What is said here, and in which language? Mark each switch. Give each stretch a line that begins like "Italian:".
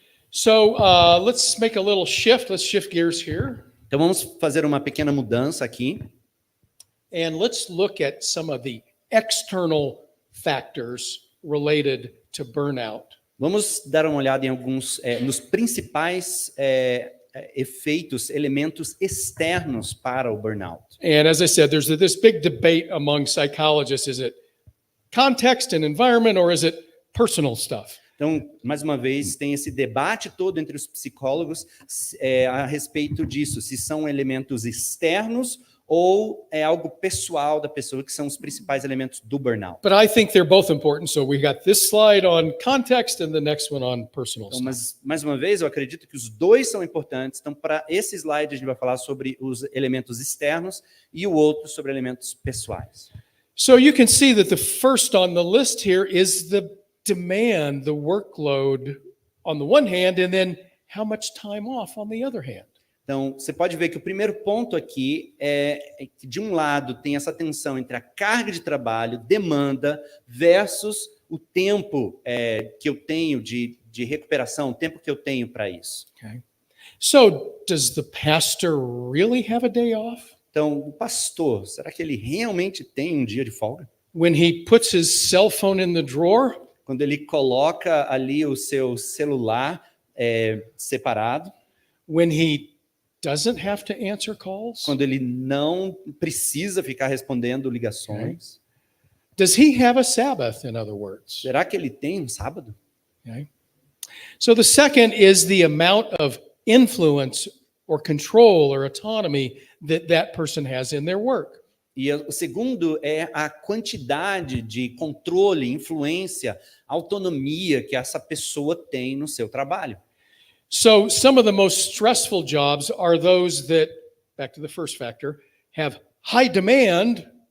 English: So let's make a little shift. Let's shift gears here.
Portuguese: Então vamos fazer uma pequena mudança aqui.
English: And let's look at some of the external factors related to burnout.
Portuguese: Vamos dar uma olhada em alguns, nos principais efeitos, elementos externos para o burnout.
English: And as I said, there's this big debate among psychologists. Is it context and environment or is it personal stuff?
Portuguese: Então, mais uma vez, tem esse debate todo entre os psicólogos a respeito disso, se são elementos externos ou é algo pessoal da pessoa, que são os principais elementos do burnout.
English: But I think they're both important. So we got this slide on context and the next one on personal
Portuguese: Então,
English: stuff.
Portuguese: mas, mais uma vez, eu acredito que os dois são importantes. Então, para esse slide, a gente vai falar sobre os elementos externos e o outro sobre elementos pessoais.
English: So you can see that the first on the list here is the demand, the workload on the one hand, and then how much time off on the other hand.
Portuguese: Então, você pode ver que o primeiro ponto aqui é que, de um lado, tem essa tensão entre a carga de trabalho, demanda, versus o tempo que eu tenho de recuperação, o tempo que eu tenho para isso.
English: Okay. So, does the pastor really have a day off?
Portuguese: Então, o pastor, será que ele realmente tem um dia de folga?
English: When he puts his cell phone in the drawer?
Portuguese: Quando ele coloca ali o seu celular separado?
English: When he doesn't have to answer calls?
Portuguese: Quando ele não precisa ficar respondendo ligações?
English: Okay. Does he have a Sabbath, in other words?
Portuguese: Será que ele tem um sábado?
English: Okay. So the second is the amount of influence or control or autonomy that person has in their work.
Portuguese: E o segundo é a quantidade de controle, influência, autonomia que essa pessoa tem no seu trabalho.
English: So some of the most stressful jobs are those that, back to the first factor, have high demand.